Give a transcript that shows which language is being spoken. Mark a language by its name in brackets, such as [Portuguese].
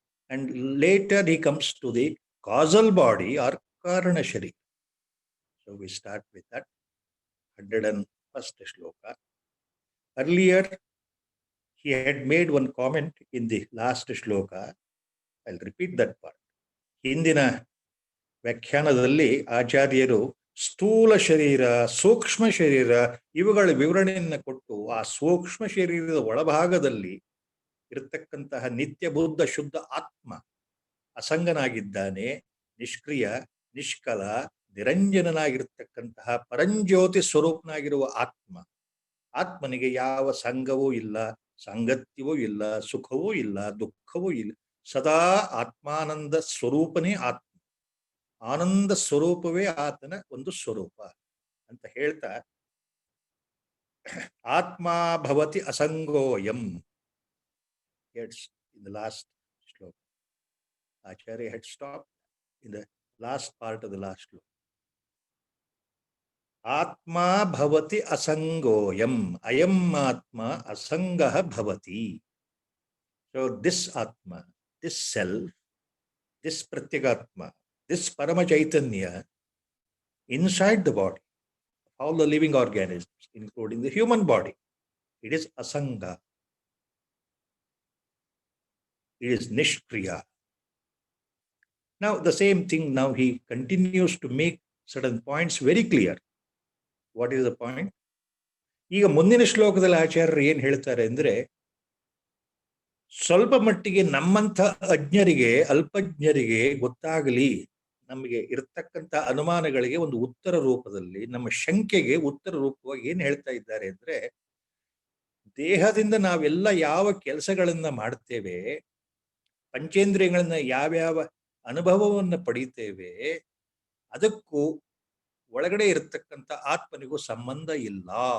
[English] And later he comes to the causal body or Karana Sharira. So we start with that 101st shloka. Earlier, he had made one comment in the last shloka. I'll repeat that part. [Kannada] ಹಿಂದಿನ ವ್ಯಾಖ್ಯಾನದಲ್ಲಿ ಆಚಾರ್ಯರು ಸ್ಥೂಲ ಶರೀರ, ಸೂಕ್ಷ್ಮ ಶರೀರ ಇವುಗಳ ವಿವರಣೆಯನ್ನು ಕೊಟ್ಟು ಆ ಸೂಕ್ಷ್ಮ ಶರೀರದ ಒಳಭಾಗದಲ್ಲಿ ಇರತಕ್ಕಂತಹ ನಿತ್ಯ ಬುದ್ಧ ಶುದ್ಧ ಆತ್ಮ ಅಸಂಗನಾಗಿದ್ದಾನೆ, ನಿಷ್ಕ್ರಿಯ, ನಿಷ್ಕಲ, ನಿರಂಜನನಾಗಿರ್ತಕ್ಕಂತಹ ಪರಂಜ್ಯೋತಿ ಸ್ವರೂಪನಾಗಿರುವ ಆತ್ಮ. ಆತ್ಮನಿಗೆ ಯಾವ ಸಂಘವೂ ಇಲ್ಲ, ಸಾಂಗತ್ಯವೂ ಇಲ್ಲ, ಸುಖವೂ ಇಲ್ಲ, ದುಃಖವೂ ಇಲ್ಲ. ಸದಾ ಆತ್ಮಾನಂದ ಸ್ವರೂಪನೇ ಆತ್ಮ. ಆನಂದ ಸ್ವರೂಪವೇ ಆತನ ಒಂದು ಸ್ವರೂಪ ಅಂತ ಹೇಳ್ತಾ, [Sanskrit] ಆತ್ಮ ಭವತಿ ಅಸಂಗೋಯಂ. [English] In the last shloka, Acharya had stopped in the last part of the last shloka. [Sanskrit] Atma bhavati asangoyam. Ayam atma asangah bhavati. [English] So this atma, this self, this pratyagatma, this parama chaitanya inside the body, all the living organisms, including the human body, it is asanga. It is nishkriya. Now the same thing, now he continues to make certain points very clear. What is the point? [Kannada] ಈಗ ಮುಂದಿನ ಶ್ಲೋಕದಲ್ಲಿ ಆಚಾರ್ಯರು ಏನ್ ಹೇಳ್ತಾರೆ ಅಂದ್ರೆ, ಸ್ವಲ್ಪ ಮಟ್ಟಿಗೆ ನಮ್ಮಂಥ ಅಜ್ಞರಿಗೆ, ಅಲ್ಪಜ್ಞರಿಗೆ ಗೊತ್ತಾಗಲಿ, ನಮಗೆ ಇರತಕ್ಕಂಥ ಅನುಮಾನಗಳಿಗೆ ಒಂದು ಉತ್ತರ ರೂಪದಲ್ಲಿ, ನಮ್ಮ ಶಂಕೆಗೆ ಉತ್ತರ ರೂಪವಾಗಿ ಏನ್ ಹೇಳ್ತಾ ಇದ್ದಾರೆ ಅಂದ್ರೆ, ದೇಹದಿಂದ ನಾವೆಲ್ಲ ಯಾವ ಕೆಲಸಗಳನ್ನ ಮಾಡ್ತೇವೆ, ಪಂಚೇಂದ್ರಿಯಗಳನ್ನ ಯಾವ್ಯಾವ ಅನುಭವವನ್ನು ಪಡೀತೇವೆ, ಅದಕ್ಕೂ ಒಳಗಡೆ ಇರತಕ್ಕಂಥ ಆತ್ಮನಿಗೂ ಸಂಬಂಧ ಇಲ್ಲ.